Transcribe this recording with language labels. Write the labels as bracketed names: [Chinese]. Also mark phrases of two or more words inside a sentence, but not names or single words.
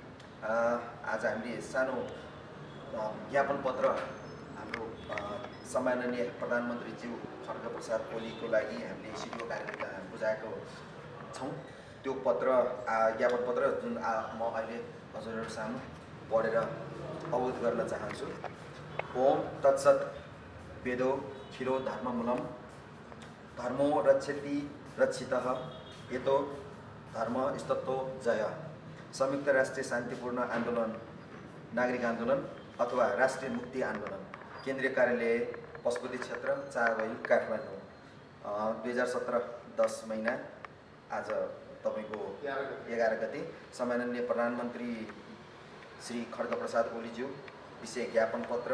[Nepali] आज हामीले सानो ज्ञापन पत्र हाम्रो सम्माननीय प्रधानमन्त्रीज्यू खड्गप्रसाद ओलीको लागि हामीले सिडिओ कार्यालयमा बुझाएको छौँ। त्यो पत्र ज्ञापन पत्र जुन म अहिले हजुरहरू सामु पढेर अवगत गर्न चाहन्छु। [Sanskrit] ओम तत्सत वेदो क्षीरो धर्ममूलम धर्मो रक्षति रक्षितः यतो धर्म स्तत्तो जय। [Nepali] संयुक्त राष्ट्रिय शान्तिपूर्ण आन्दोलन नागरिक आन्दोलन अथवा राष्ट्रिय मुक्ति आन्दोलन केन्द्रीय कार्यालय पशुपति क्षेत्र 4 माइल काठमाडौँ 2017 10 महिना आज तपाईको 11 गते सम्माननीय प्रधानमन्त्री श्री खड्गप्रसाद ओलीज्यू विषय ज्ञापन पत्र।